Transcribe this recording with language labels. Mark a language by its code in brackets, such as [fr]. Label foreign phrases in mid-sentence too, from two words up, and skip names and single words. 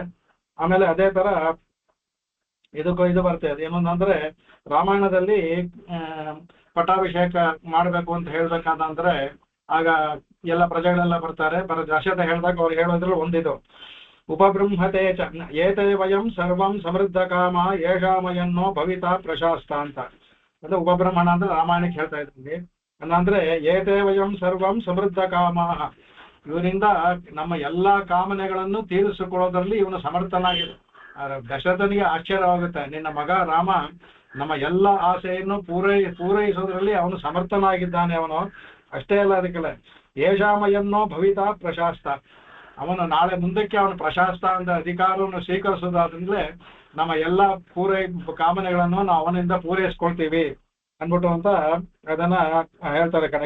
[kn] ಆಮೇಲೆ ಅದೇ ತರ ಇದು ಬರ್ತದೆ. ಅದೇನಂದ್ರೆ ರಾಮಾಯಣದಲ್ಲಿ ಪಟ್ಟಾಭಿಷೇಕ ಮಾಡಬೇಕು ಅಂತ ಹೇಳ್ಬೇಕಾದಂದ್ರೆ ಆಗ ಎಲ್ಲ ಪ್ರಜೆಗಳೆಲ್ಲ ಬರ್ತಾರೆ. ದಶರಥ ಹೇಳ್ದಾಗ ಅವ್ರು ಹೇಳೋದ್ರಲ್ಲಿ ಒಂದಿದು [sa] ಉಪಬೃಂಹತೆ ಚ ಏತೇ ವಯಂ ಸರ್ವಂ ಸಮೃದ್ಧ ಕಾಮ ಯೇಷಾಮಯನ್ನೋ ಭವಿತಾ ಪ್ರಶಾಸ್ತ ಅಂತ. [kn] ಅಂದ್ರೆ ಉಪಬ್ರಹ್ಮಣ ಅಂದ್ರೆ ರಾಮಾಯಣಕ್ಕೆ ಹೇಳ್ತಾ ಇದ್ವಿ. ಅಂದ್ರೆ [sa] ಏತೇ ವಯಂ ಸರ್ವಂ ಸಮೃದ್ಧ ಕಾಮ, [kn] ಇವರಿಂದ ನಮ್ಮ ಎಲ್ಲಾ ಕಾಮನೆಗಳನ್ನು ತೀರಿಸಿಕೊಳ್ಳೋದ್ರಲ್ಲಿ ಇವನು ಸಮರ್ಥನಾಗಿದೆ. ದಶರಥನಿಗೆ ಆಶ್ಚರ್ಯವಾಗುತ್ತೆ, ನಿನ್ನ ಮಗ ರಾಮ ನಮ್ಮ ಎಲ್ಲ ಆಸೆಯನ್ನು ಪೂರೈಸೋದ್ರಲ್ಲಿ ಅವನು ಸಮರ್ಥನಾಗಿದ್ದಾನೆ. ಅವನು ಅಷ್ಟೇ ಅಲ್ಲ, ಅದಕ್ಕೆಲ್ಲ [sa] ಯೇಷಾಮಯನ್ನೋ ಭವಿತಾ ಪ್ರಶಾಸ್ತ, [kn] ಅವನು ನಾಳೆ ಮುಂದಕ್ಕೆ ಅವನು ಪ್ರಶಾಸ್ತ ಅಂತ ಅಧಿಕಾರವನ್ನು ಸ್ವೀಕರಿಸೋದಾದ್ರಿಂದಲೇ ನಮ್ಮ ಎಲ್ಲ ಕಾಮನೆಗಳನ್ನು ನಾವು ಅವನಿಂದ ಪೂರೈಸ್ಕೊಳ್ತೀವಿ ಅನ್ಬಿಟ್ಟು ಅಂತ ಅದನ್ನ ಹೇಳ್ತಾರೆ ಕಡೆಗೆ.